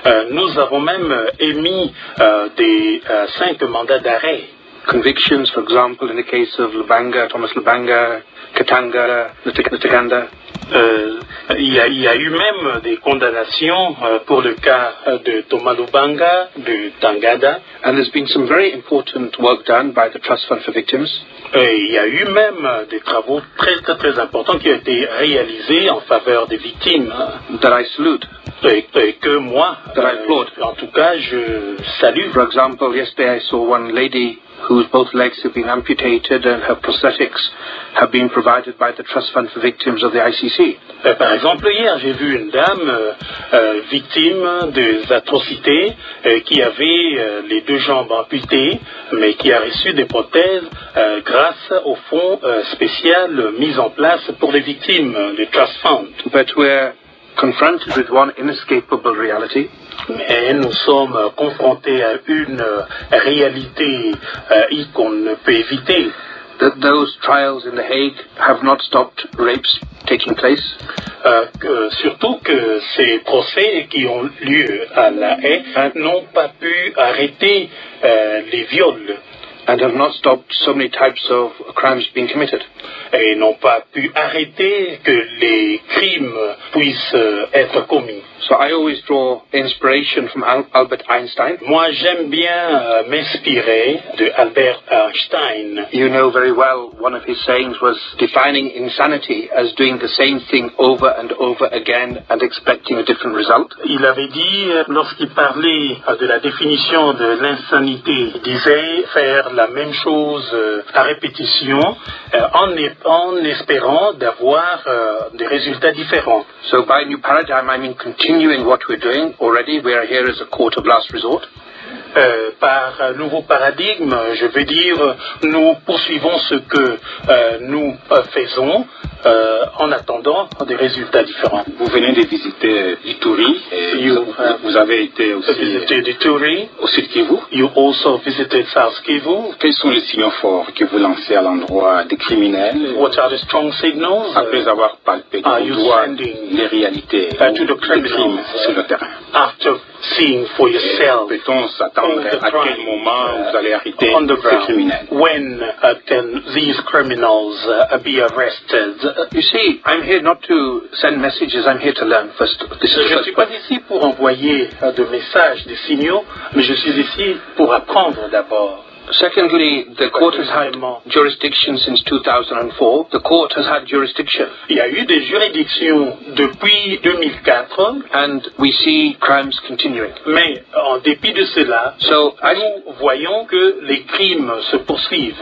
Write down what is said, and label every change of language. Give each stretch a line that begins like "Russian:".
French: Nous avons même émis des 5 mandats d'arrêt.
English: Convictions, for example, in the case of Lubanga, Thomas Lubanga, Katanga, Ntaganda.
French: Il y a eu même des condamnations pour le cas de Thomas Lubanga, de Tangada.
English: And there's been some very important work done by the Trust Fund for Victims.
French: Il y a eu même des travaux très importants qui ont été réalisés en faveur des victimes.
English: That I salute.
French: Et que moi,
English: that I applaud.
French: En tout cas, je salue.
English: For example, yesterday I saw one lady whose both legs have been amputated and her prosthetics have been provided by the Trust Fund for Victims of the ICC.
French: Par exemple, hier, j'ai vu une dame victime des atrocités qui avait les deux jambes amputées, mais qui a reçu des prothèses grâce au fonds spécial mis en place pour les victimes du Trust Fund.
English: But we're confronted with one inescapable reality.
French: Mais nous sommes confrontés à une réalité qu'on ne peut éviter.
English: That those trials in The Hague have not stopped rapes taking place.
French: Surtout que ces procès qui ont lieu à La Haye n'ont pas pu arrêter les viols.
English: And have not stopped so many types of crimes being committed.
French: Et n'ont pas pu arrêter que les crimes puissent être commis.
English: So I always draw inspiration from Albert Einstein.
French: Moi, j'aime bien m'inspirer de Albert Einstein.
English: You know very well one of his sayings was defining insanity as doing the same thing over and over again and expecting a different result.
French: Il avait dit, lorsqu'il parlait de la définition de l'insanité, il disait faire la même chose à répétition en espérant d'avoir des résultats différents.
English: So by new paradigm, I mean continuing what we're doing already. We are here as a court of last resort.
French: Par nouveau paradigme, je veux dire, nous poursuivons ce que nous faisons en attendant des résultats différents. Vous venez de visiter Ituri et vous avez été aussi au Sud Kivu.
English: You also visited South Kivu.
French: Quels sont les signaux forts que vous lancez à l'endroit des criminels?
English: What are the strong signals?
French: Après avoir palpé du doigt les réalités
English: to the
French: des crimes sur le terrain.
English: After seeing for yourself.
French: Peut-on s'attendre à quel moment vous allez arrêter ces criminels?
English: When can these criminals be arrested? You see, I'm here not to send messages, I'm here to learn first.
French: Je ne suis pas ici pour envoyer de messages, des signaux, mais je suis ici pour apprendre d'abord.
English: Secondly, the court has had jurisdiction since 2004. The court has had jurisdiction.
French: Il y a eu des juridictions depuis 2004.
English: And we see crimes continuing.
French: Mais en dépit de cela, nous voyons que les crimes se poursuivent.